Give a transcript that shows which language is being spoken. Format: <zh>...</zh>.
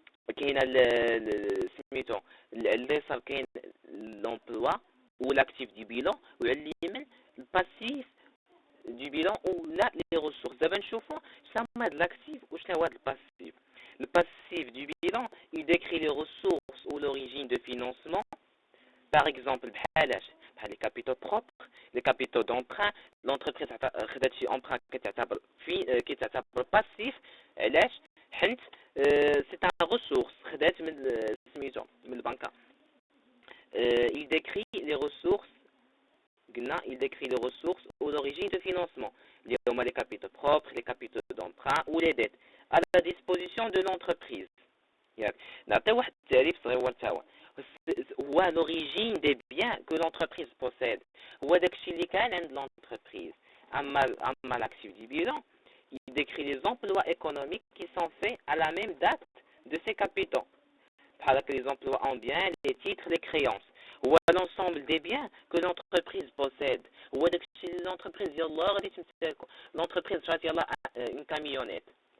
<ar>كاين سميتو اليسار كاين لومبلوا ou l'actif du bilan وعلى اليمين الباسيف du bilan ou là les ressources. دابا نشوفوا شنو هما هاد l'actif وشنو هو هاد الباسيف.</ar> <fr>Le passif du bilan, il décrit les ressources ou l'origine de financement. Par exemple,</fr> <ar>بحال</ar> <fr>les capitaux propres, les capitaux d'emprunt.</fr> <ar>L'entreprise خدات شي emprunt كيتعتبر passif. علاش؟ حيت</ar> <fr>c'est un ressource</fr> <ar>خدات من سميتو من البنكه.</ar> <fr>Il décrit les ressources. Il décrit les ressources ou l'origine de financement. Il y a les capitaux propres, les capitaux d'emprunt ou les dettes à la disposition de l'entreprise.</fr> <ar>نعطي واحد التعريف صغير تا هو</ar> <fr>l'origine des biens que l'entreprise possède.</fr> <ar>هو داكشي اللي كان عند l'entreprise. اما</ar> <fr>l'actif du bilan, il décrit les emplois économiques qui sont faits à la même date de ces capitaux. Par les emplois en biens, les titres, les créances. Ou l'ensemble des biens que l'entreprise possède. Ou l'entreprise, l'entreprise une camionnette.</fr>